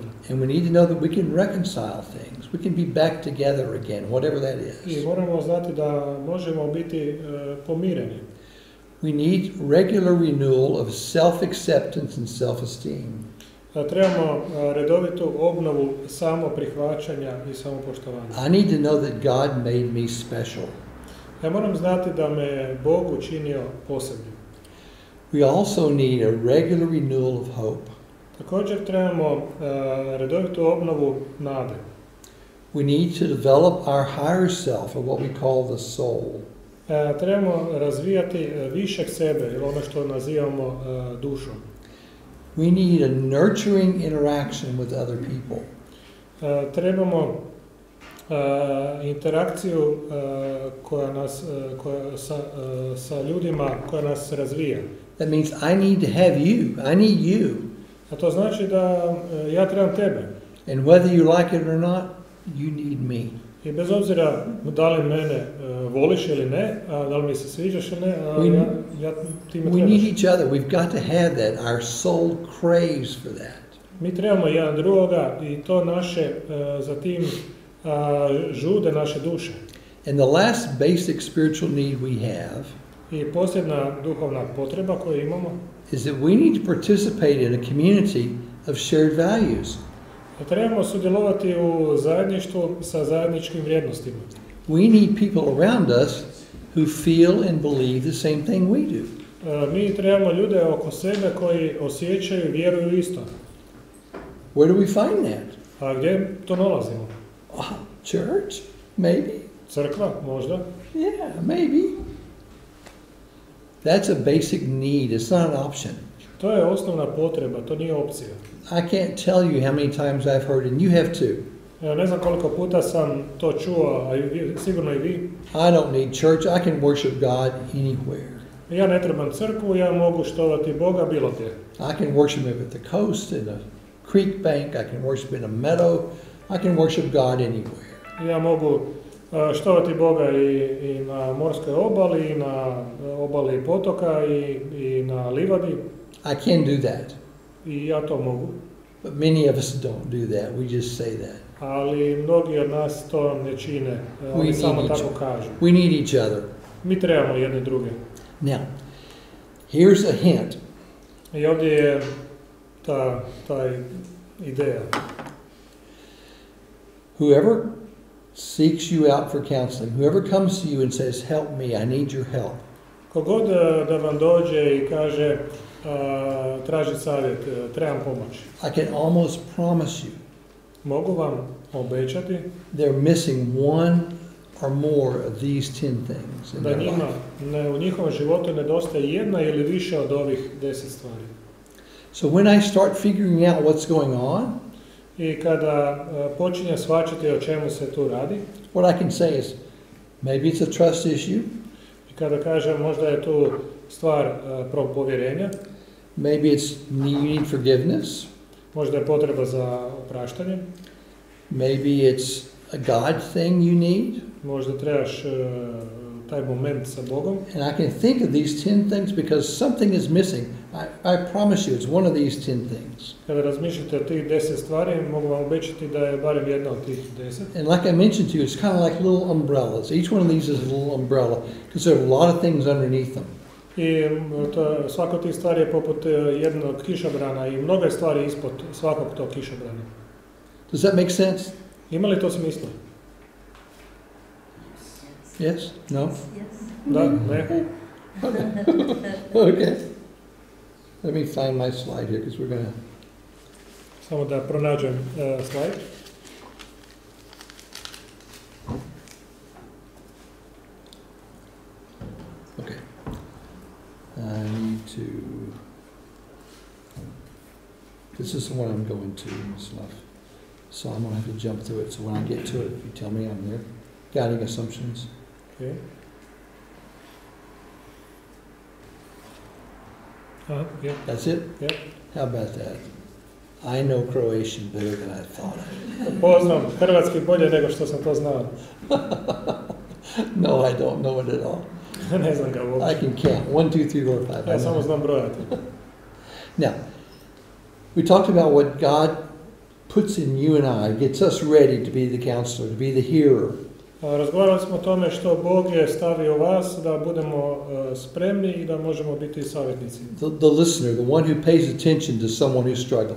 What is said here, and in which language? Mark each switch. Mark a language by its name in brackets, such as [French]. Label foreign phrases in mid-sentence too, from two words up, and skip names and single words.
[English] And we need to know that we can reconcile things. We can be back together again, whatever that I is. [Croatian] moramo znati da možemo biti pomireni. [English] We need regular renewal of self-acceptance and self-esteem. [Croatian] Trebamo redovitu obnovu samoprihvaćanja i samopoštovanja. [English] I need to know that God made me special. [Croatian] Ja moram znati da me Bog učinio posebnim. [English] We also need a regular renewal of hope. [Croatian] Također trebamo redovitu obnovu nade. [English] We need to develop our higher self, or what we call the soul. [Croatian] Trebamo razvijati višeg sebe, ili ono što nazivamo dušom. [English] We need a nurturing interaction with other people. [Croatian] Trebamo interakciju sa ljudima koja nas razvija. [English] That means I need to have you. I need you. [Croatian] A to znači da ja trebam tebe. [English] And whether you like it or not, you need me. [Croatian] I bez obzira da li mene voliš ili ne, da li mi se sviđaš ili ne, ti me [English] We need [Croatian] trebaš. [English] each other. We've got to have that. Our soul craves for that. [Croatian] Mi trebamo jedan drugoga i to naše, za tim žude naše duše. [English] And the last basic spiritual need we have [Croatian] I posljedna duhovna potreba koju imamo [English] is that we need to participate in a community of shared values. [Croatian] trebamo sudjelovati u zajedništvu sa zajedničkim vrijednostima. [English] We need people around us who feel and believe the same thing we do. [Croatian] Mi trebamo ljude oko sebe koji osjećaju i vjeruju isto. [English] Where do we find that? [Croatian] A gdje to nalazimo? [English] Church? Maybe. [Croatian] Crkva, možda. [English] Yeah, maybe. That's a basic need. It's not an option. [Croatian] To je osnovna potreba, to nije opcija. [English] I can't tell you how many times I've heard, and you have too. [Croatian] Ne znam koliko puta sam to čuo, a sigurno i vi. [English] I don't need church. I can worship God anywhere. [Croatian] Ja ne trebam crkvu, ja mogu štovati Boga bilo gdje. [English] I can worship Him at the coast, in a creek bank. I can worship in a meadow. I can worship God anywhere. [Croatian] Ja mogu štovati Boga i na morskoj obali, i na obali potoka, i na livadi. [English] I can do that. [Croatian] I ja to mogu. [English] But many of us don't do that. We just say that. [Croatian] Ali mnogi od nas to ne čine. Oni samo tako kažu. [English] We need each other. [Croatian] Mi trebamo jedni druge. [English] Now, here's a hint. [Croatian] I ovdje je ta ideja. [English] Whoever seeks you out for counseling, whoever comes to you and says, help me, I need your help. [Croatian] Kogod da vam dođe i kaže, traži savjet, trebam pomoć. [English] I can almost promise you, [Croatian] Mogu vam obećati [English] they're missing one or more of these 10 things in [Croatian] da [English] their [Croatian] njima [English] life. [Croatian] u njihovom životu nedostaje jedna ili više od ovih 10 stvari. [English] So when I start figuring out what's going on, [Croatian] I kada počinje shvaćati o čemu se tu radi, [English] what I can say is, maybe it's a trust issue, [Croatian] Kada kažem možda je tu stvar povjerenja, [English] maybe it's you need forgiveness, [Croatian] možda je potreba za opraštanje, [English] maybe it's a God thing you need. [Croatian] možda trebaš taj moment sa Bogom. [English] And I can think of these 10 things because something is missing. I promise you it's one of these 10 things. [Croatian] Kada razmišljate o tih 10 stvari, mogu vam obećati da je barem jedna od tih 10. [English] And like I mentioned to you, it's kind of like little umbrellas. Each one of these is a little umbrella because there are a lot of things underneath them. [Croatian] I svako od tih stvari je poput jednog kišobrana i mnoge stvari ispod svakog tog kišobrana. [English] Does that make sense? [Croatian] Ima li to smisla? [English] Yes? No? Yes. [Croatian] Da? Ne? [English] Okay. Let me find my slide here because we're going to... [Croatian] Samo da pronađem slajd. [English] Okay. I need to... This is the one I'm going to, stuff. So I'm going to have to jump through it. So when I get to it, you tell me I'm there. Guiding assumptions. Okay. Yeah. That's it? Yeah. How about that? I know Croatian better than I thought. [Croatian] Poznam hrvatski bolje nego što sam to znao. [English] No, I don't know it at all. [Croatian] Ne znam ga uopće. [English] I can count. 1, 2, 3, 4, 5. [Croatian] Ja samo znam brojati. [English] Now, we talked about what God puts in you and I, gets us ready to be the counselor, to be the hearer. [Croatian] Razgovarali smo o tome što Bog je stavio u vas da budemo spremni i da možemo biti savjetnici. [English] The listener, the one who pays attention to someone who's struggling.